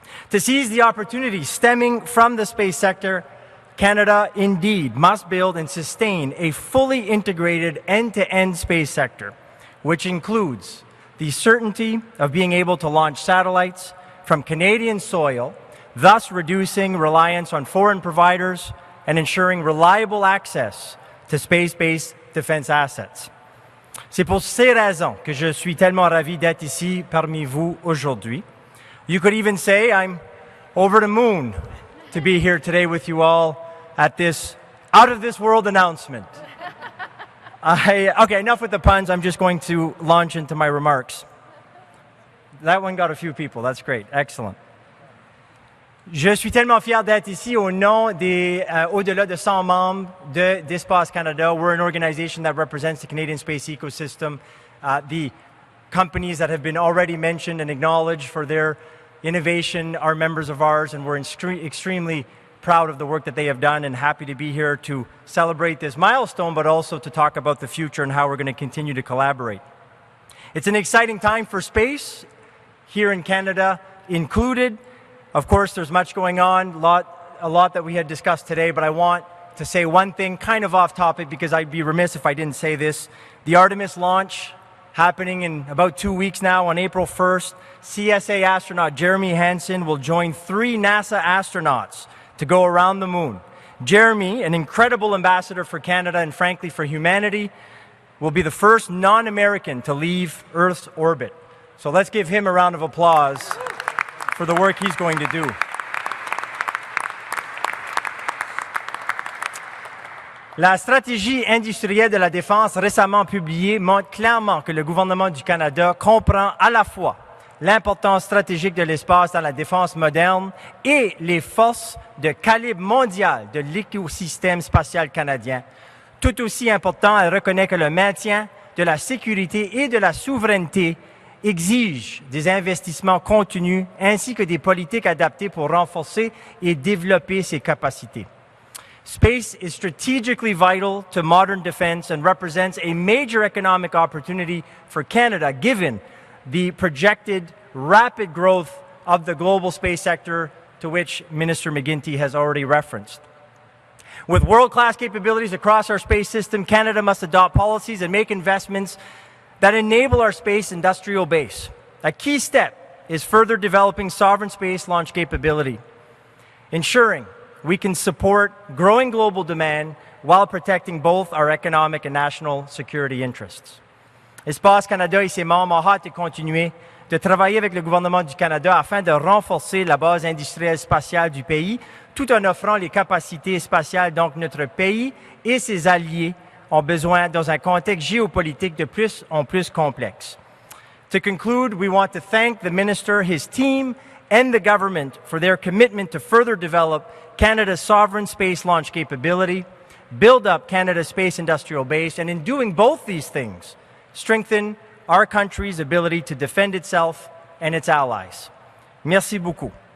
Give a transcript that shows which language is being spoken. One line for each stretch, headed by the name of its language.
English: To seize the opportunities stemming from the space sector, Canada indeed must build and sustain a fully integrated end-to-end space sector, which includes the certainty of being able to launch satellites from Canadian soil, thus reducing reliance on foreign providers and ensuring reliable access to space-based defense assets.
French: C'est pour ces raisons que je suis tellement ravi d'être ici parmi vous aujourd'hui.
English: You could even say I'm over the moon to be here today with you all at this out-of-this-world announcement. Okay, enough with the puns. I'm just going to launch into my remarks. That one got a few people. That's great. Excellent.
French: Je suis tellement fier d'être ici au nom des au-delà de 100 membres d'Espace Canada.
English: We're an organization that represents the Canadian space ecosystem. The companies that have been already mentioned and acknowledged for their innovation are members of ours, and we're extremely proud of the work that they have done and happy to be here to celebrate this milestone, but also to talk about the future and how we're going to continue to collaborate. It's an exciting time for space here in Canada included. Of course, there's much going on, a lot that we had discussed today, but I want to say one thing kind of off topic because I'd be remiss if I didn't say this. The Artemis launch happening in about 2 weeks now on April 1st. CSA astronaut Jeremy Hansen will join 3 NASA astronauts to go around the moon. Jeremy, an incredible ambassador for Canada and frankly for humanity, will be the first non-American to leave Earth's orbit. So let's give him a round of applause for the work he's going to do.
French: La stratégie industrielle de la défense récemment publiée montre clairement que le gouvernement du Canada comprend à la fois l'importance stratégique de l'espace dans la défense moderne et les forces de calibre mondial de l'écosystème spatial canadien. Tout aussi important, elle reconnaît que le maintien de la sécurité et de la souveraineté exige des investissements continus ainsi que des politiques adaptées pour renforcer et développer ses capacités.
English: Space is strategically vital to modern defense and represents a major economic opportunity for Canada given the projected rapid growth of the global space sector to which Minister McGuinty has already referenced. With world-class capabilities across our space system, Canada must adopt policies and make investments that enable our space industrial base. A key step is further developing sovereign space launch capability, ensuring we can support growing global demand while protecting both our economic and national security interests.
French: Espace Canada et ses membres ont hâte de continuer de travailler avec le gouvernement du Canada afin de renforcer la base industrielle spatiale du pays, tout en offrant les capacités spatiales dont notre pays et ses alliés ont besoin dans un contexte géopolitique de plus en plus complexe.
English: To conclude, we want to thank the Minister, his team, and the government for their commitment to further develop Canada's sovereign space launch capability, build up Canada's space industrial base, and in doing both these things, strengthen our country's ability to defend itself and its allies.
French: Merci beaucoup.